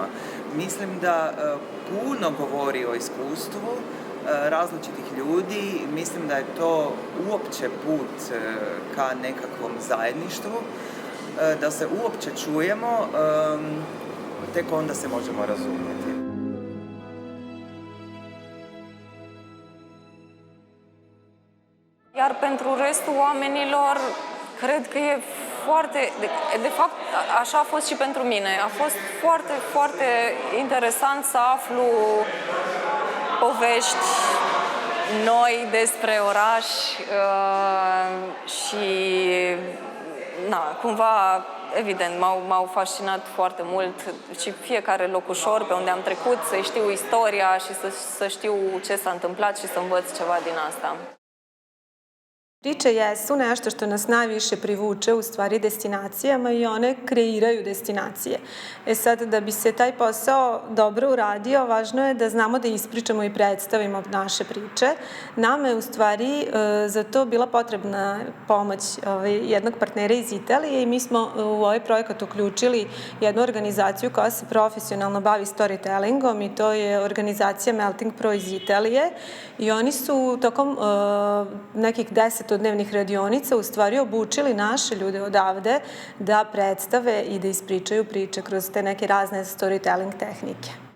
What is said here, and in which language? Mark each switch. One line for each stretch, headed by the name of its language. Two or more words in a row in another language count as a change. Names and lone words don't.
Croatian: Mislim da puno govori o iskustvu različitih ljudi. Mislim da je to uopće put ka nekakvom zajedništvu, da se uopće čujemo, tek onda se možemo razumjeti.
Romanian: Iar pentru restul oamenilor, cred că e foarte... De fapt, așa a fost și pentru mine. A fost foarte, foarte interesant să aflu povești noi despre oraș și, cumva, evident, m-au fascinat foarte mult și fiecare locușor pe unde am trecut, să știu istoria și să știu ce s-a întâmplat și să învăț ceva din asta.
Serbian: Priče jesu nešto što nas najviše privuče u stvari destinacijama i one kreiraju destinacije. Sad, da bi se taj posao dobro uradio, važno je da znamo da ispričamo i predstavimo naše priče. Nama je u stvari za to bila potrebna pomoć jednog partnera iz Italije i mi smo u ovaj projekat uključili jednu organizaciju koja se profesionalno bavi storytellingom i to je organizacija Melting Pro iz Italije i oni su tokom nekih 10-dnevnih radionica u stvari obučili naše ljude odavde da predstave i da ispričaju priče kroz te neke razne storytelling tehnike.